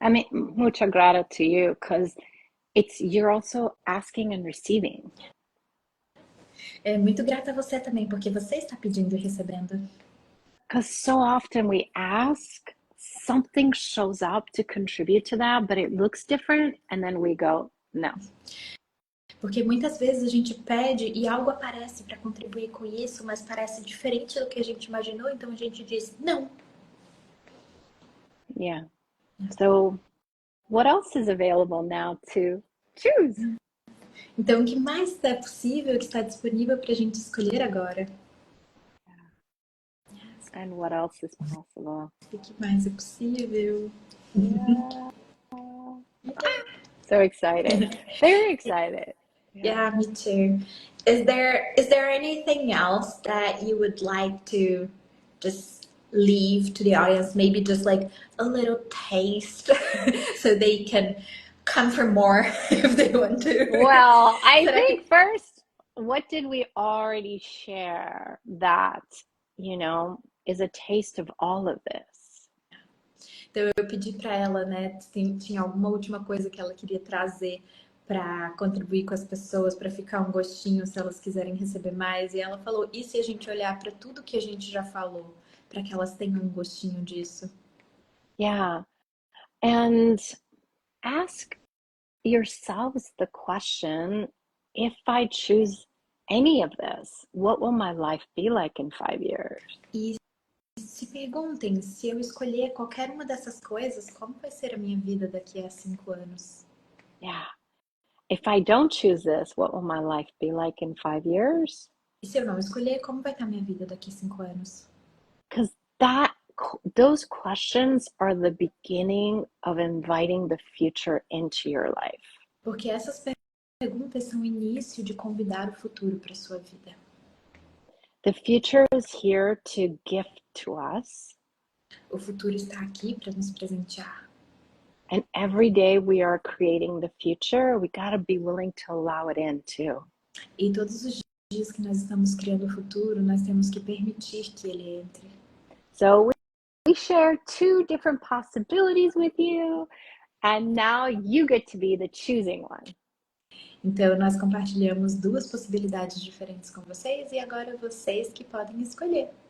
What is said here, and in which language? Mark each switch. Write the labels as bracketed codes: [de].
[pt] Mucha grata [en] to you, because you're also asking and receiving. [pt] Muito grata a você também, porque você está pedindo e recebendo. [en] Because so often we ask, something shows up to contribute to that, but it looks different, and then we go, no. [pt] Porque muitas vezes a gente pede e algo aparece para contribuir com isso, mas parece diferente do que a gente imaginou, então a gente diz não. [en] Yeah. So, what else is available now to choose? [pt] Então, o que mais é possível, que está disponível para a gente escolher agora? [en] And what else is possible? [pt] O que mais é possível? [en] Yeah. So excited. Very excited. Yeah, me too. Is there anything else that you would like to just leave to the audience? Maybe just like a little taste so they can come for more if they want to. Well, I think first, what did we already share that, is a taste of all of this? [pt] Então eu pedi para ela, né, tinha alguma última coisa que ela queria trazer para contribuir com as pessoas, para ficar um gostinho se elas quiserem receber mais. E ela falou: e se a gente olhar para tudo que a gente já falou, para que elas tenham um gostinho disso? [en] Yeah. And ask yourselves the question, if I choose any of this, what will my life be like in 5 years? [pt] E se perguntem, se eu escolher qualquer uma dessas coisas, como vai ser a minha vida daqui a 5 anos? [en] Yeah. If I don't choose this, what will my life be like in 5 years? [pt] E se eu não escolher, como vai estar a minha vida daqui a 5 anos? [en] Because those questions are the beginning of inviting the future into your life. [pt] Porque essas perguntas são o início de convidar o futuro para sua vida. [en] The future is here to gift to us. [pt] O futuro está aqui para nos presentear. [en] And every day we are creating the future, we got to be willing to allow it in too. [pt] E todos os dias que nós estamos criando o futuro, nós temos que permitir que ele entre. [en] So we share 2 different possibilities with you, and now you get to be the choosing one. [pt] Então nós compartilhamos 2 possibilidades diferentes com vocês, e agora vocês que podem escolher.